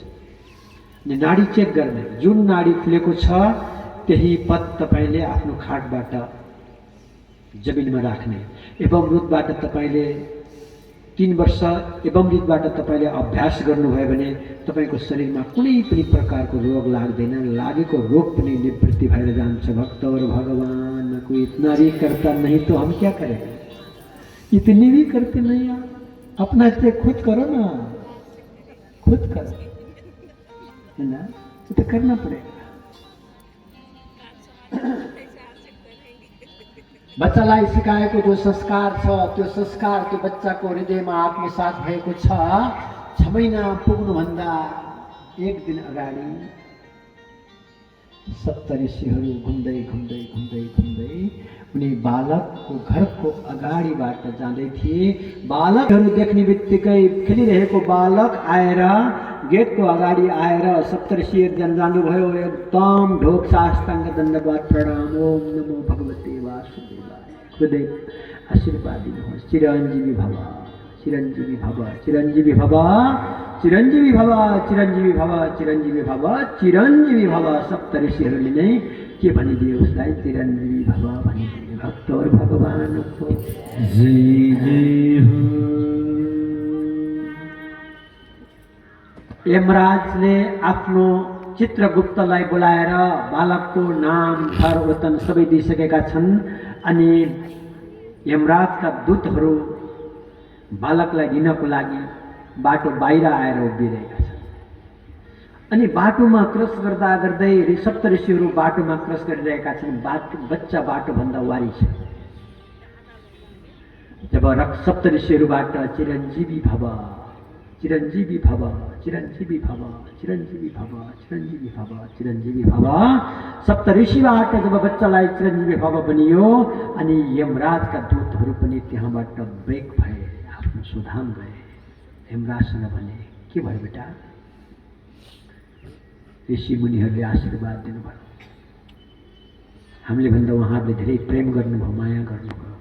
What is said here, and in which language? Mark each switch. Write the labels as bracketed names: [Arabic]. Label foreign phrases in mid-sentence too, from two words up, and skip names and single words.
[Nepali] अनि नाडी चेक गर्ने, जुन नाडी खुलेको छ त्यही पद तपाईँले आफ्नो खाटबाट जमिनमा राख्ने। एवं मृतबाट तपाईँले 3 वर्ष एवं मृतबाट तपाईँले अभ्यास गर्नुभयो भने तपाईँको शरीरमा कुनै पनि प्रकारको रोग लाग्दैन, लागेको रोग पनि निवृत्ति भएर जान्छ। भक्तहरू भगवानको [Hindi] इतना भी करता नहीं तो हम क्या करें? इतनी भी करते नहीं आप, अपना चेक खुद करो ना, खुद करो, है ना? तो करना पड़ेगा। [Nepali] बच्चालाई सिकाएको जो संस्कार छ त्यो संस्कार त्यो बच्चाको हृदयमा आत्मसात भएको छ। 6 महिना पुग्नुभन्दा एक दिन अगाडि सप्तऋषिहरू घुम्दै घुम्दै घुम्दै घुम्दै उनी बालकको घरको अगाडिबाट जाँदै थिए। बालकहरू देख्ने बित्तिकै खेलिरहेको बालक आएर गेटको अगाडि आएर सप्तऋषिहरू जानुभयो। एकदम ढोक साष्टाङ्ग दण्डवत प्रणाम। [Sanskrit] ओम नमो भगवते वासुदेवाय। [Nepali] हृदय आशीर्वाद दिनुहोस्। [Sanskrit] चिरञ्जीवी भव, चिरञ्जीवी भव, चिरञ्जीवी भव, चिरञ्जीवी भव, चिरञ्जीवी भव, चिरञ्जीवी भव, चिरञ्जीवी भव। [Nepali] सप्तऋषिहरूले नै के भनिदिए उसलाई? [Sanskrit] चिरञ्जीवी भव [Nepali] भनिदिए। भक्त और भगवानको जय जय हो। यमराजले आफ्नो चित्रगुप्तलाई बोलाएर बालकको नाम थर वतन सबै दिइसकेका छन्। अनि यमराजका दूतहरू बालकलाई लिनको लागि बाटो बाहिर आएर उभिरहेका छन्। अनि बाटोमा क्रस गर्दा गर्दै सप्तऋषिहरू बाटोमा क्रस गरिरहेका छन्। बच्चा बाटोभन्दा वारी छ। जब सप्तऋषिहरूबाट [Sanskrit] चिरञ्जीवी भव, चिरञ्जीवी भव, चिरञ्जीवी भव, चिरञ्जीवी भव, चिरञ्जीवी भव, [Nepali] चिरञ्जीवी भव, सप्तऋषिबाट जब बच्चालाई चिरञ्जीवी भव बनियो अनि यमराजका दूतहरू पनि त्यहाँबाट ब्रेक भए, आफ्नो सुधाम गए। यमराजसँग भने के भयो बेटा? ऋषि मुनिहरूले आशीर्वाद दिनुभयो। हामीले भन्दा उहाँहरूले धेरै प्रेम गर्नुभयो, माया गर्नुभयो।